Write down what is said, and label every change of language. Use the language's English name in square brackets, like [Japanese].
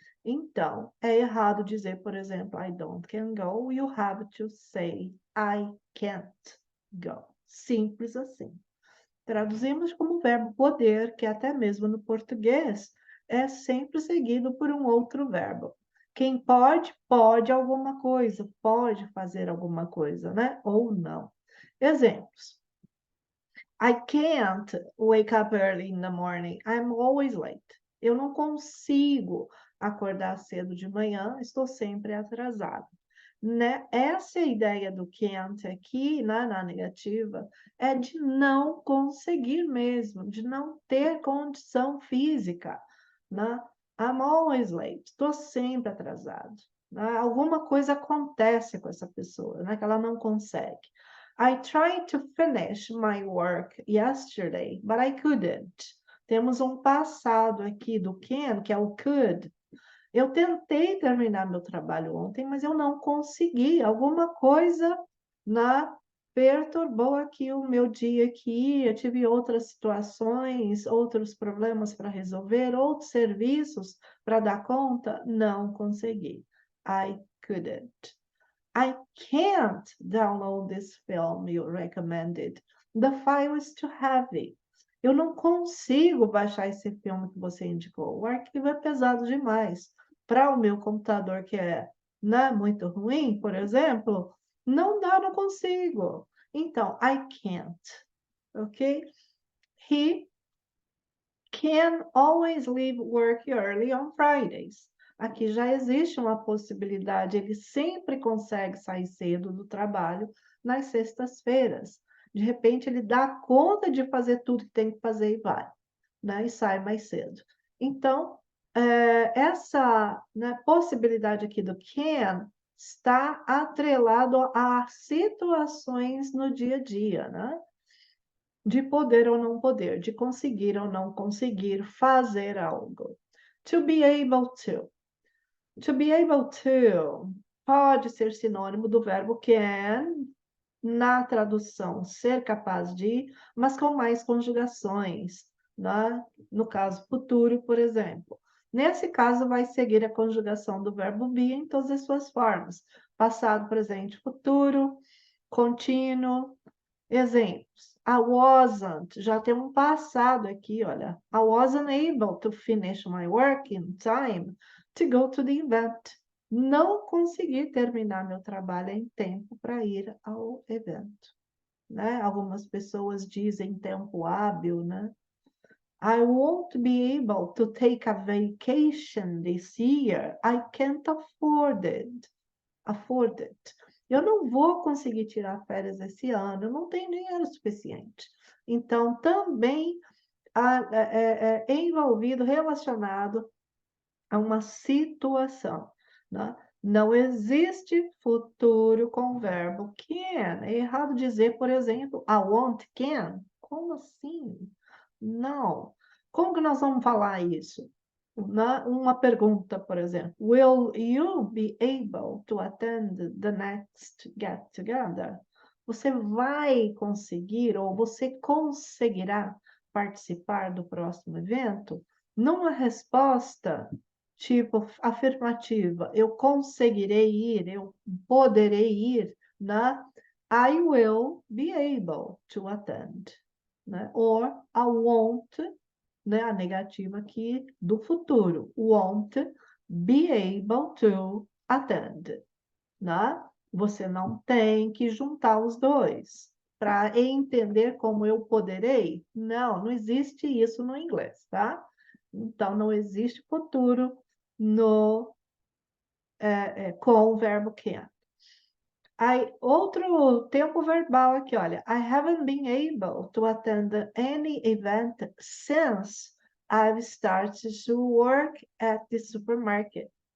[Portuguese] Então, é errado dizer, por exemplo, [English] I don't can go, [Portuguese] you have to say [English] I can't go. [Portuguese] Simples assim. Traduzimos como verbo poder, que até mesmo no português é sempre seguido por um outro verbo. Quem pode, pode alguma coisa, pode fazer alguma coisa, né? Ou não. Exemplos. [English] I can't wake up early in the morning. I'm always late. [Portuguese] Eu não consigo acordar cedo de manhã, estou sempre atrasado. Né? Essa é a ideia do can't aqui, né, na negativa, é de não conseguir mesmo, de não ter condição física, né? [English] I'm always late, [Portuguese] estou sempre atrasado. Né? Alguma coisa acontece com essa pessoa, né, que ela não consegue. [English] I tried to finish my work yesterday, but I couldn't. [Portuguese] Temos um passado aqui do can, que é o could. Eu tentei terminar meu trabalho ontem, mas eu não consegui. Alguma coisa na perturbou aqui o meu dia aqui. Eu tive outras situações, outros problemas para resolver, outros serviços para dar conta. Não consegui. [English] I couldn't. I can't download this film you recommended. The file is too heavy. [Portuguese] Eu não consigo baixar esse filme que você indicou. O arquivo é pesado demais. Para o meu computador, que é, né, muito ruim, por exemplo, não dá, não consigo. Então, [English] I can't, [Portuguese] ok? [English] He can always leave work early on Fridays. [Portuguese] Aqui já existe uma possibilidade, ele sempre consegue sair cedo do trabalho nas sextas-feiras. De repente, ele dá conta de fazer tudo que tem que fazer e vai, né? E sai mais cedo. Então, essa, né, possibilidade aqui do can está atrelado a situações no dia a dia, né? De poder ou não poder, de conseguir ou não conseguir fazer algo. [English] To be able to. [Portuguese] To be able to pode ser sinônimo do verbo can, na tradução, ser capaz de, mas com mais conjugações, né? No caso futuro, por exemplo. Nesse caso, vai seguir a conjugação do verbo be em todas as suas formas: passado, presente, futuro, contínuo. Exemplos: [English] I wasn't, [Portuguese] já tem um passado aqui, olha. [English] I wasn't able to finish my work in time to go to the event. [Portuguese] Não consegui terminar meu trabalho em tempo para ir ao evento, né? Algumas pessoas dizem tempo hábil, né? [English] I won't be able to take a vacation this year. I can't afford it. Afford it. [Portuguese] Eu não vou conseguir tirar férias esse ano, eu não tenho dinheiro suficiente. Então, também é envolvido, relacionado a uma situação, né? Não existe futuro com o verbo can. É errado dizer, por exemplo, [English] I won't can. [Portuguese] Como assim? Não. Como que nós vamos falar isso? Uma pergunta, por exemplo: [English] Will you be able to attend the next get together? [Portuguese] Você vai conseguir ou você conseguirá participar do próximo evento? Numa resposta tipo afirmativa, eu conseguirei ir, eu poderei ir, né? [English] I will be able to attend, né? Or I won't, né? [Portuguese] A negativa aqui do futuro, [English] won't be able to attend, né? [Portuguese] Você não tem que juntar os dois para entender como eu poderei. Não, não existe isso no inglês, tá? Então, não existe futuro no, com o verbo can. Outro tempo verbal aqui, olha. [English] I haven't been able to attend any event since I've started to work at the supermarket.